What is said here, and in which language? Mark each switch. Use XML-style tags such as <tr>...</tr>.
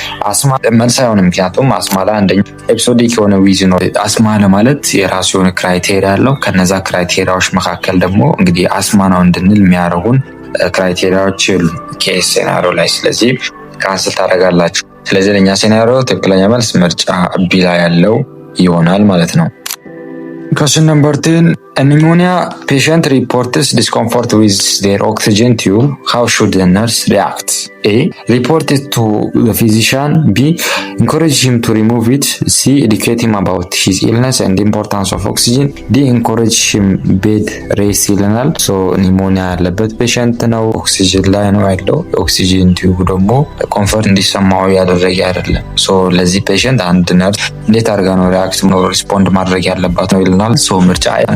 <am>አስማ መልስ አይሆንም። ምክንያቱም አስማ ላይ አንደኛ ኤፒሶዲክ የሆነ ዊዝ ነው። አስማ ለማለት የራሱ የሆነ ክራይቴሪያ አለው። ከነዛ ክራይቴሪያዎች መካከል ደግሞ እንግዲህ አስማ ነው እንድንል የሚያደርጉን ክራይቴሪያዎች የሉ ኬስ ሴናሪዮ ላይ። ስለዚህ ካንስል ታደርጋላችሁ። ስለዚህ ለኛ ሴናሪዮ ትክክለኛ መልስ ምርጫ ቢ ላይ ያለው ይሆናል ማለት ነው።</am> <en>Question number 10. A pneumonia patient reports discomfort with their oxygen tube. How should the nurse react? A. Report it to the physician. B. Encourage him to remove it. C. Educate him about his illness and the importance of oxygen. D. Encourage him bed rest</en> <am>ይለናል። ኒሞኒያ ያለበት ፔሸንት ነው። ኦክሲጅን ላይ ነው ያለው። ኦክሲጅን ቲዩብ ደግሞ ኮንፈርት እንዲሰማው ያደረገ አይደለም። ለዚህ ፔሸንት አንድ ነርስ እንዴት አድርጋ ነው ሪስፖንድ ማድረግ ያለባት ነው ይለናል። ምርጫ</am>